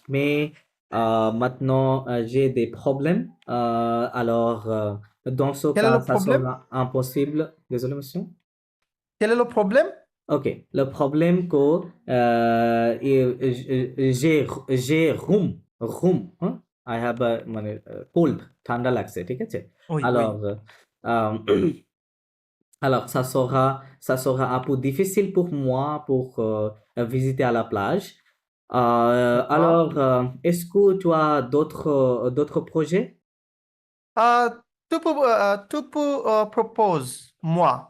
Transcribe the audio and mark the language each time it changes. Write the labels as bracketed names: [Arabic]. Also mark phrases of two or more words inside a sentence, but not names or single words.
[French] Mais maintenant, j'ai des problèmes. Alors, dans ce quel est cas, le ça problème? sera impossible. Désolé, monsieur. Quel est le problème? Ok. Le problème que j'ai room, hein? [English] I have a [Bangla] মানে cold, ঠান্ডা লাগছে, ঠিক আছে? [French] Oui, Alors, oui. euh, alors ça sera un peu difficile pour moi pour visiter à la plage. D'accord. Alors, est-ce que tu as d'autres projets? Euh, tu peux propose moi.